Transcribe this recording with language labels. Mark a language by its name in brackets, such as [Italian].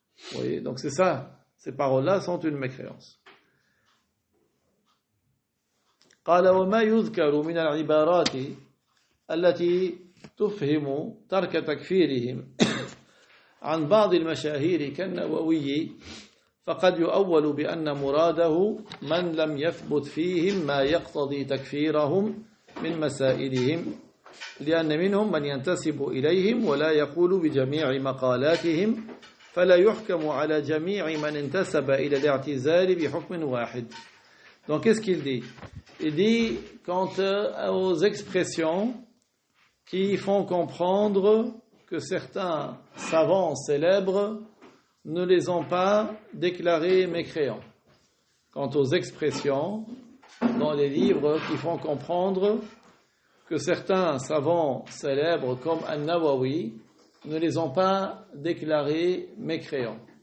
[French] Vous voyez, donc c'est ça, ces paroles-là sont une mécréance. [Arabic] قال وما يذكر من العبارات التي تفهم ترك تكفيرهم عن بعض المشاهير كالنووي فقد يؤول بأن مراده من لم يثبت فيهم ما يقتضي تكفيرهم من مسائلهم لأن منهم من ينتسب إليهم ولا يقول بجميع مقالاتهم فلا يحكم على جميع من انتسب إلى الاعتزال بحكم واحد. [French] Donc qu'est-ce qu'il dit? Il dit quant aux expressions qui font comprendre que certains savants célèbres ne les ont pas déclarés mécréants. Quant aux expressions dans les livres qui font comprendre que certains savants célèbres comme An-Nawawi ne les ont pas déclarés mécréants.